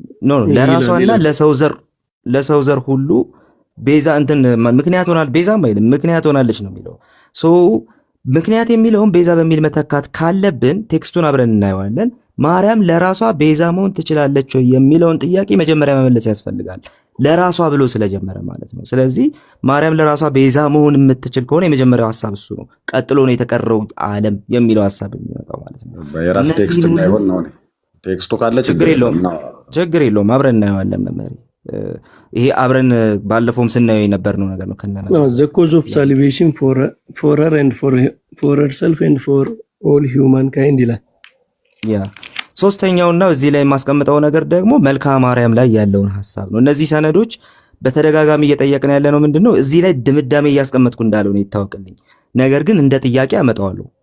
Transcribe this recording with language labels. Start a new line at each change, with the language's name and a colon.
Amharic: ነው። ለራሷና ለሰው ዘር ሁሉ ቤዛ እንትን ምክንያት ሆናል። ቤዛም አይልም ምክንያት ሆናለች ነው የሚለው። ሶ ምክንያት የሚለውን ቤዛ በሚል መተካት ካለብን ቴክስቱን አብረን እናየዋለን። ማርያም ለራሷ ቤዛ መሆን ትችላለች ወይ የሚለውን ጥያቄ መጀመሪያ መመለስ ያስፈልጋል። ለራሷ ብሎ ስለጀመረ ማለት ነው። ስለዚህ ማርያም ለራሷ ቤዛ መሆን የምትችል ከሆነ የመጀመሪያው ሐሳብ እሱ ነው። ቀጥሎ ነው የተቀረው ዓለም የሚለው ሐሳብ የሚመጣው ማለት ነው። የራስ ቴክስት እንዳይሆን ነው። ቴክስቱ ካለ ችግር የለውም አብረን እናየዋለን መመሪ። ይሄ አብረን ባለፈውም ስናየው የነበርነው ነገር ነው። ከነማ
English: the cause of salvation for her and for herself and for all humankind
Amharic: ይላል። ያ ሶስተኛውና እዚህ ላይ የማስቀምጠው ነገር ደግሞ መልክዓ ማርያም ላይ ያለውን ሐሳብ ነው። እነዚህ ሰነዶች በተደጋጋሚ እየጠየቅን ያለ ነው ምንድነው እዚህ ላይ ድምዳሜ እያስቀመጥኩ እንዳለው ነው ይታወቅልኝ። ነገር ግን እንደ ጥያቄ አመጣዋለሁ።